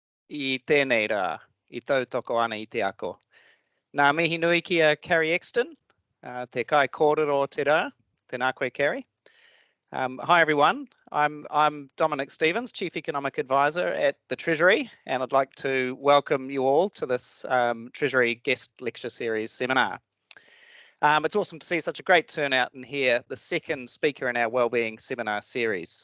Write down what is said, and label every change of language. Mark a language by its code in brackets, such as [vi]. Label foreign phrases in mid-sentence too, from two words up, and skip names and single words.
[mi] I tēnei rā, I tautoko ana I te ako. Nā mihi nui ki a Carrie Exton, te kai kōrero te rā, tēnā koe Carrie. [en] Hi everyone, I'm Dominick Stephens, Chief Economic Advisor at the Treasury, and I'd like to welcome you all to this Treasury Guest Lecture Series seminar. It's awesome to see such a great turnout and hear the second speaker in our Wellbeing Seminar Series.